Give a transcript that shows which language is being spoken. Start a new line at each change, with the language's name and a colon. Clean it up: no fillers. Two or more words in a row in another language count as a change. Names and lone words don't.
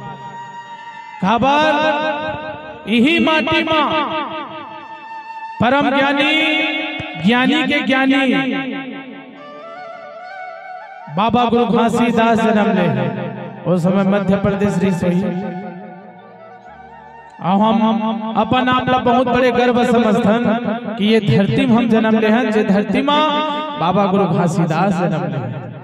Chhattisgarhi: खबर यही माटी में परम ज्ञानी ज्ञानी के ज्ञानी बाबा गुरु घासीदास जन्म ले उस समय मध्य प्रदेश रही। हम अपन आप बहुत बड़े गर्व समझथन कि ये धरती में हम जन्म ले हैं जे धरती में बाबा गुरु घासीदास जन्म ले।